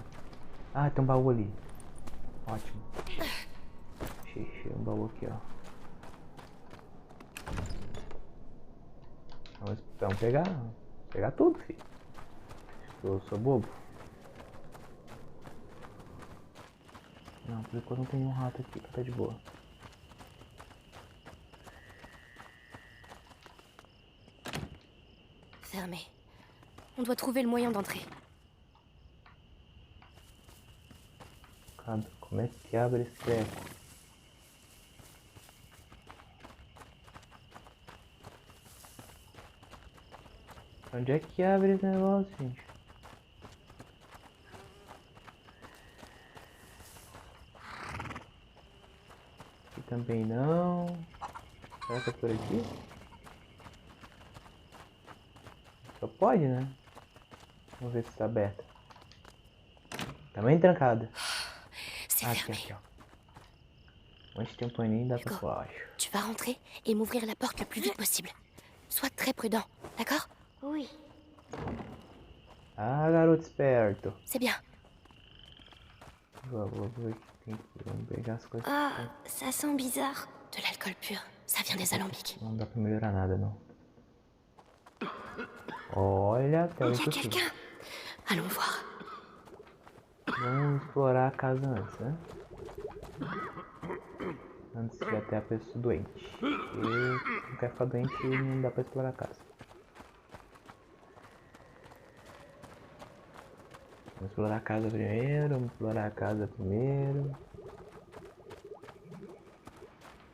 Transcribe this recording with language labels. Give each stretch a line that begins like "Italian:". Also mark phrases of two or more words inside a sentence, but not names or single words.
Portuguese: Ah, tem um baú ali. Ótimo. Achei um baú aqui, ó. Vamos pegar tudo, filho. Eu sou bobo. Não, por enquanto não tem nenhum rato aqui, tá de boa.
French: Fermé. On doit trouver le moyen d'entrer.
Portuguese: Como é que abre esse treco? Onde é que abre esse negócio, gente? Aqui também não. Será que é por aqui? Só pode, né? Vamos ver se está aberta. Também trancada.
French: C'est
Portuguese: Ah, aqui,
French: fermé.
Portuguese: aqui, ó. Onde tem um paninho dá pra
French: Hugo.
Portuguese: pôr, acho.
French: Tu vas rentrer et m'ouvrir la porte le plus vite possible. Sois très prudent, d'accord? Oui.
Portuguese: Ah, garoto esperto.
French: C'est bien.
Portuguese: Vou ver o que tem aqui. Vamos pegar as coisas.
French: Ah, ça sent bizarre. De l'alcool pur. Ça vient des alambics.
Portuguese: Não dá pra melhorar nada, não. Olha, tem
French: Il y a
Portuguese: isso aqui.
French: quelqu'un. Allons voir.
Portuguese: Vamos explorar a casa antes, né? Antes de até a pessoa doente. Porque não quer ficar doente e não dá pra explorar a casa. Vamos explorar a casa primeiro, vamos explorar a casa primeiro.